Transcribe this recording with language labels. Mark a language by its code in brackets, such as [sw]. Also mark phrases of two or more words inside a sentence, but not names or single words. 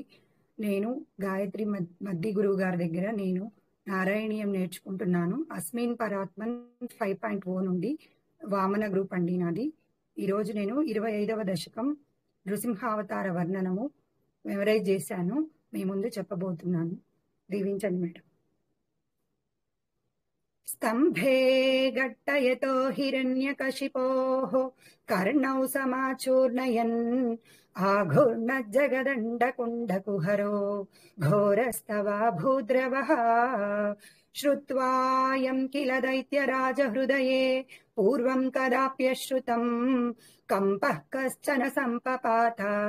[te] నేను గాయత్రి మద్ది గురువు గారి దగ్గర నారాయణీయం నేర్చుకుంటున్నాను. అస్మిన్ పరాత్మన్ 5.0 నుండి వామన గ్రూప్ అండి నాది. ఈరోజు నేను 25వ దశకం నృసింహావతార వర్ణనము మెమరైజ్ చేశాను. మీ ముందు చెప్పబోతున్నాను. దీవించండి మేడం. [sa] स्तम्भे घट्टयतो हिरण्यकशिपोः कर्णौ समाचूर्णयन् आघूर्णज्जगदण्डकुण्डकुहरो घोरस्तवा भूद्रवः श्रुत्वायं किल दैत्यराजहृदये पूर्वं कदाप्यश्रुतम् कम्पः कश्चन सम्पपात